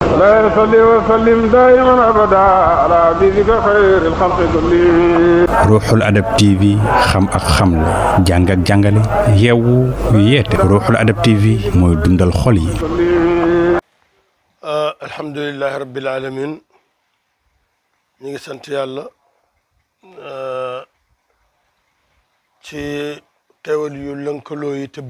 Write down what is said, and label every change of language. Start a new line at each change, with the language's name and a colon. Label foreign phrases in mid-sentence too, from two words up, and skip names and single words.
Arabic: لا يصلي وسلم دائما ابدا على حبيبك خير الخلق كلهم.
Wolof: Ruuxul Adab TV xam ak xamle jàng ak jàngale yeewu yeete Ruuxul Adab TV mooy dundal xol yi.
Arabic: الحمد لله رب العالمين
Wolof: ñu ngi sant yàlla ci teewal yu lënkaloo yi te